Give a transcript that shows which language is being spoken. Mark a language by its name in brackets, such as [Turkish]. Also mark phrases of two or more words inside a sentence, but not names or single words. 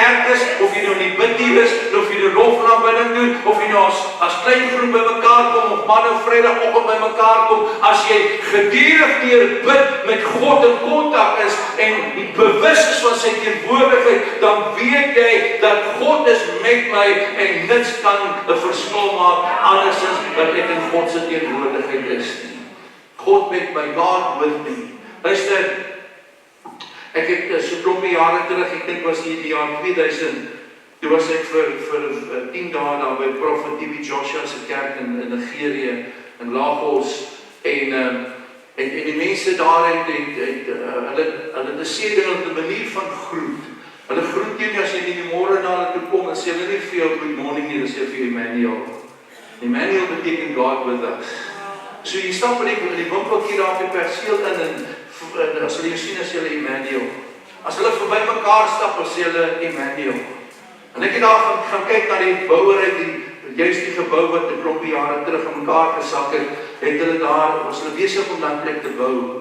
[Afrikaans] kerk is, of jy nou in die biddienst is, of jy nou lofaansbidding doen, of jy nou as klein groep by mekaar kom, of man en Vrydagoggend by mekaar kom, as jy gedurig deur bid met God in kontak is en bewus is van sy teenwoordigheid, dan weet jy dat God is met my en niks kan 'n verskil maak andersins dat ek in God se teenwoordigheid is. God met my, [English] God with me. [Afrikaans] Luister, ek het so 'n klompie jare terug, ek dink was hier die jaar 2000, toe was ek vir 10 dae daar by Prophet T.B. Joshua se kerk in Nigerië, in Lagos, en die mense daar hulle 'n seëning op 'n manier van groet. Hulle groet jou as jy in die môre na hulle toe kom en sê hulle nie vir jou [English] good morning [Afrikaans] nie, hulle sê vir Emmanuel. Emmanuel beteken [English] God with us. [Afrikaans] So jy stap in die winkeltjie daar op die perseel in en as hulle jou sien as hulle Emmanuel. As hulle verby mekaar stap, sê hulle Emmanuel. En ek het daar gaan kyk na die bouery, juist die gebou wat 'n klompie jare terug in mekaar gesak het, hulle daar, was hulle besig om dan plek te bou.